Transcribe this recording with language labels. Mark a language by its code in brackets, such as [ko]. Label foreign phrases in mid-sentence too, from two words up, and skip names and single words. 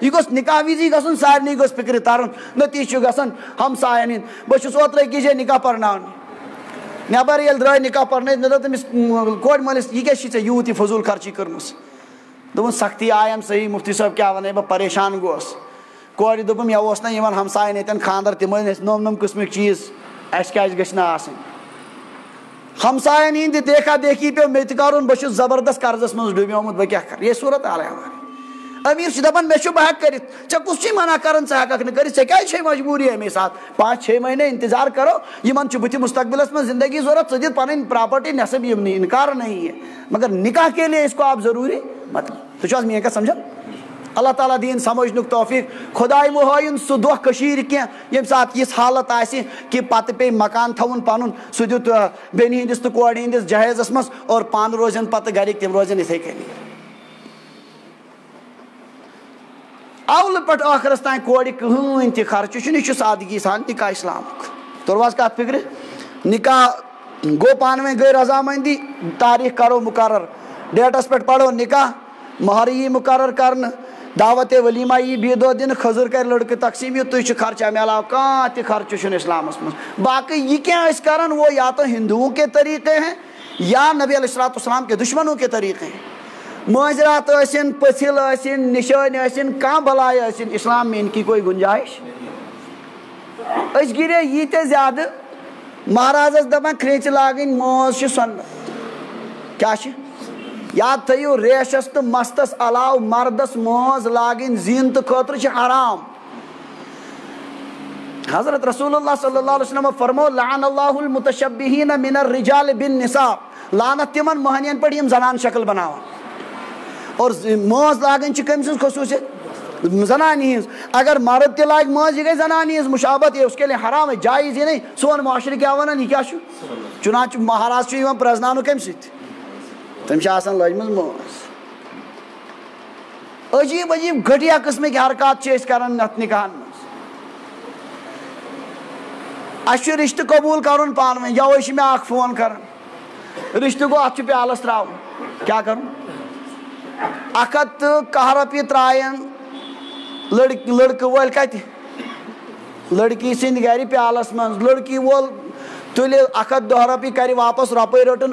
[ks] یہِ گوٚژھ نکاح وِزی گژھُن سارنٕے گوٚژھ فِکرِ ترُن نتیٖجہٕ چھُ گژھان ہمساین ہِنٛدۍ بہٕ چھُس اوترٕ أکِس جایہِ نکاح پرناونہِ نٮ۪بر ییٚلہِ درٛاے نکاح پرنٲوِتھ مےٚ دوٚپ تٔمِس کورِ مٲلِس یہِ کیٛاہ چھِ ژےٚ یوٗت یہِ فضوٗل خرچی کٔرمٕژ دوٚپُن سختی آیم صحیح مفتی صٲب کیٛاہ وَنَے بہٕ پریشان گوس کورِ دوٚپُن مےٚ اوس نہ یِوان ہمساین ییٚتٮ۪ن خانٛدر تِم ٲسۍ اَسہِ نوٚم قٕسمٕکۍ چیٖز اَسہِ کیٛازِ گژھِ نہٕ آسٕنۍ ہمساین ہِنٛدِ دیکھا دیکھی پیوٚو مےٚ تہِ کرُن بہٕ چھُس زبردست قرضس منٛز ڈوٗبیومُت بہٕ کیٛاہ کرٕ یہِ صوٗرت حالے ہماری أمیٖر چھِ دپان مےٚ چھُ بہٕ ہٮ۪کہٕ کٔرِتھ ژےٚ کُس چھُے منع کران ژٕ ہٮ۪ککھ نہٕ کٔرِتھ ژےٚ کیٛازِ چھے مجبوٗری اَمے ساتہٕ 5-6 مہینے انتظار کرو یِمن چھُ بٕتھِ مستقبلس منٛز زندگی ضوٚرتھ ژٕ دِتھ پنٕنۍ پراپرٹی نٮ۪صٕب یِم نہٕ [ur] انکار نہیں ہے مگر نکاح کے لیے اس کو آپ ضروٗری [ks] مطلب تُہۍ چھِو حظ میٲنۍ کتھ سمجھان اللہ تعالیٰ دِیِن سمجھنُک توفیٖق خۄداے مہ ہٲیِن سُہ دۄہ کٔشیٖرِ کینٛہہ ییٚمہِ ساتہٕ یِژھ حالت آسہِ کہِ پتہٕ پیٚیہِ مکان تھاوُن پنُن سُہ دیُت بیٚنہِ ہِنٛدِس تہٕ کورِ ہِنٛدِس جہیزس منٛز اور پانہٕ روزن پتہٕ گرِکۍ تِم روزن یِتھٕے کٔنی اولہٕ پٮ۪ٹھ ٲخرس تانۍ کورِ کٕہٕنۍ تہِ خرچہٕ چھُنہٕ یہِ چھُ سادگی سان نکاح اسلامُک توٚروا حظ کتھ فکرِ نکاح گوٚو پانہٕ ؤنۍ گٔے رضامندی تاریٖخ کرو مُقرر ڈیٹس پٮ۪ٹھ پرو نکاح مہر یی مُقرر کرنہٕ دعوتِ ولیٖما یی بیٚیہِ دۄہ دِنہٕ خٔزٕر کرِ لڑکہٕ تقسیٖم یہِ تُہۍ چھِ خرچہٕ امہِ علاوٕ کانٛہہ تہِ خرچہٕ چھُنہٕ اسلامس منٛز باقٕے یہِ کینٛہہ أسۍ کران [ur] وہ یا تو ہندوؤں کے طریقے ہیں [ks] یا نبی علیہ الصلوۃ والسلام کے دشمنوں کے طریقے ہیں مٲنٛزرات ٲسِن پٔژھِل ٲسِن نِشٲنۍ ٲسِن کانٛہہ بلاے ٲسِن [ur] اسلام میں ان کی کوئی گُنجائش [ks] أسۍ گِرے ییٖتیاہ زیادٕ مہرازس دپان کھرٛیٚچہِ لاگٕنۍ مٲنٛز چھِ سۄنہٕ کیٛاہ چھِ یاد تھٲیِو ریشس تہٕ مستس علاوٕ مردس مٲنٛز لاگٕنۍ زیٖنتہٕ خٲطرٕ چھِ حرام حضرت رسول اللہ [ar] صلی اللہ علیہ وسلم [ks] فرمو [ar] لعن اللہ المتشبہین من الرجال بالنساء [ks] لعنت تِمن مٔہنِین پٮ۪ٹھ یِم زنان شکل بناوان اور مٲنٛز لاگٕنۍ چھِ کٔمۍ سٕنٛز خصوٗصیت زنانہِ ہِنٛز اگر مرد تہِ لاگہِ مٲنٛز یہِ گٔے زنانہِ ہِنٛز مُشابت [ur] یہ اس کے لیے حرام ہے جایز ہی نہیں [ks] سون معاشرٕ کیٛاہ وَنان یہِ کیٛاہ چھُ چُنانچہ مہراز چھُ یِوان پرٛزناونہٕ کَمہِ سۭتۍ تٔمِس چھِ آسان لٲجمٕژ مٲنٛز عجیٖب عجیٖب گھٹیا قٕسمٕکۍ حرکات چھِ أسۍ کران یتھ نکاحن منٛز اَسہِ چھُ رِشتہٕ قبوٗل کرُن پانہٕ ؤنۍ یوے چھِ مےٚ اکھ فون کران رِشتہٕ گوٚو اتھ چھُ پیالس تراوُن کیٛاہ کرُن 110 رۄپیہِ ترٛایَن لڑکہٕ وٲلۍ کتہِ لڑکی سٕنٛدِ گرِ پیالس منٛز لڑکی وول تُلہِ 110 رۄپیہِ کرِ واپس رۄپے رٔٹٕن